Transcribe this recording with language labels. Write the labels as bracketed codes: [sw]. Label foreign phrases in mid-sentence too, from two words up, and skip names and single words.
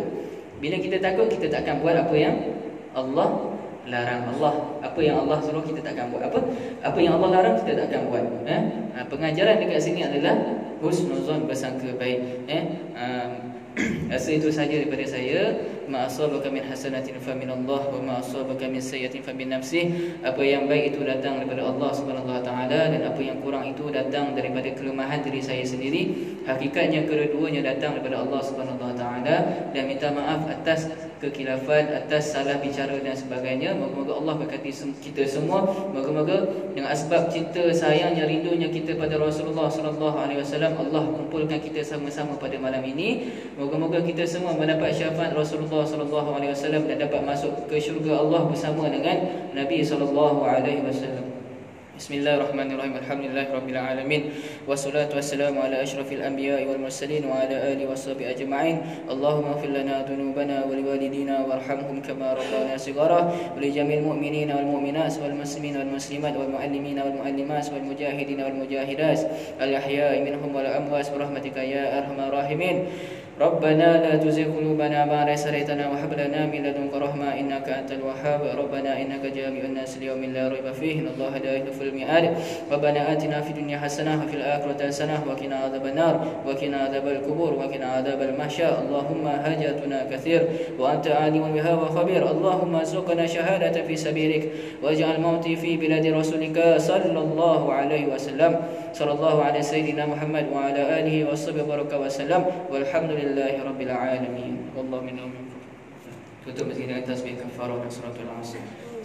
[ms] Bila kita takut, kita tak akan buat apa yang Allah larang. Apa yang Allah suruh kita tak akan buat. Apa yang Allah larang kita tak akan buat. Pengajaran dekat sini adalah husnuzan, bersangka baik. Rasa itu saja daripada saya. [ar] ما أصابك من حسنة فمن الله وما أصابك من سيئة فمن نفسك. [ms] Apa yang baik itu datang daripada Allah [ar] سبحانه وتعالى, [ms] dan apa yang kurang itu datang daripada kelemahan diri saya sendiri. Hakikatnya kedua-duanya datang daripada Allah [ar] سبحانه وتعالى, [ms] dan minta maaf atas kekilafan, atas salah bicara dan sebagainya. Moga-moga Allah berkati kita semua. Moga-moga dengan asbab cinta, sayangnya, rindunya kita pada Rasulullah [ar] صلى الله عليه وسلم, [ms] Allah kumpulkan kita sama-sama pada malam ini. Moga-moga kita semua mendapat syafaat Rasulullah [ar] صلى الله عليه وسلم [ms] dan dapat masuk ke syurga Allah bersama dengan Nabi [ar] صلى الله عليه وسلم. بسم الله الرحمن الرحيم. الحمد لله رب العالمين. والصلاة والسلام على أشرف الأنبياء والمرسلين وعلى آله وصحبه أجمعين. اللهم اغفر لنا ذنوبنا ولوالدينا وارحمهم كما ربونا صغارا ولجميع المؤمنين والمؤمنات والمسلمين والمسلمات والمعلمين والمعلمات والمجاهدين والمجاهدات الأحياء منهم والأموات برحمتك يا أرحم الراحمين. ربنا لا تزغ قلوبنا بعد إذ هديتنا وهب لنا من لدنك رحمة إنك أنت الوهاب. ربنا إنك جامع الناس ليوم لا ريب فيه إن الله لا يخلف الميعاد. ربنا آتنا في الدنيا حسنة وفي الآخرة حسنة وقنا عذاب النار وقنا عذاب القبور وقنا عذاب المحشر. اللهم حاجاتنا كثير وأنت عالم بها وخبير. اللهم ارزقنا شهادة في سبيلك واجعل موتي في بلاد رسولك صلى الله عليه وسلم. صلى الله على سيدنا محمد وعلى آله وصحبه وسلم والحمد لله رب العالمين. والله من [ms] tutup masjid dengan tasbih kafarah dan suratul asr.